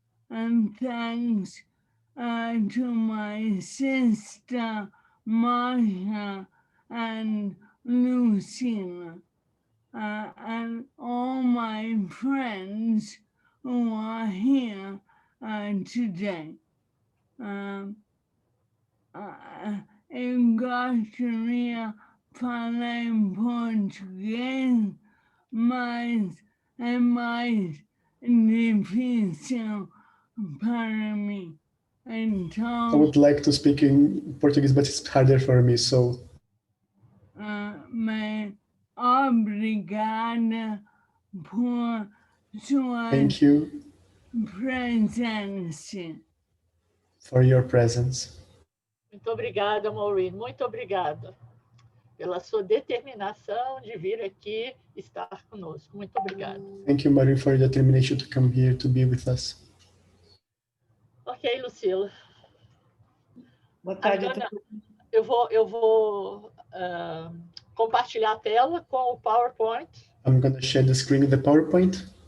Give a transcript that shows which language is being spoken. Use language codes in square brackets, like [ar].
[en] And thanks to my sister Marsha and Lucina and all my friends who are here today. [pt] Um, eu gostaria de falar em português, mas é mais difícil para mim. [en] I [pt] Então, [en] would like to speak in Portuguese, but it's harder for me, so [pt] mas obrigada por sua [en] thank you [pt] presença. [en] for your presence. [pt] Muito obrigada, Maureen. Muito obrigada pela sua determinação de vir aqui estar conosco. Muito obrigada. [en] Thank you, Maureen, for your determination to come here to be with us. [pt] Ok, Lucila. Boa tarde. Agora, eu vou compartilhar a tela com o PowerPoint. [en] I'm going to share the screen with the PowerPoint.